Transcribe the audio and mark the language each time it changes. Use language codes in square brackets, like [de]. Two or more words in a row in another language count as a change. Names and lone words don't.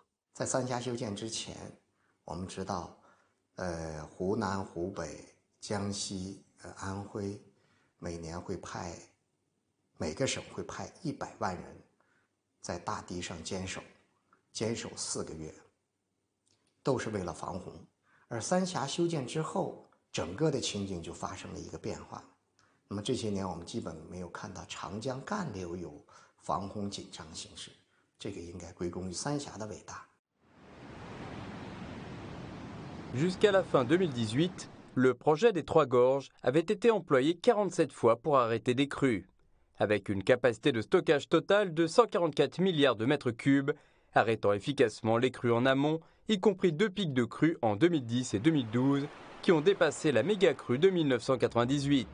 [zh] 在三峡修建之前，我们知道，湖南、湖北、江西、安徽，每年每个省会派100万人在大堤上坚守4个月，都是为了防洪。而三峡修建之后，整个的情景就发生了一个变化。那么这些年我们基本没有看到长江干流有防洪紧张形势，这个应该归功于三峡的伟大。 [fr] Jusqu'à la fin 2018, le projet des Trois Gorges avait été employé 47 fois pour arrêter des crues. Avec une capacité de stockage totale de 144 milliards de mètres cubes, arrêtant efficacement les crues en amont, y compris 2 pics de crues en 2010 et 2012, qui ont dépassé la méga crue de 1998.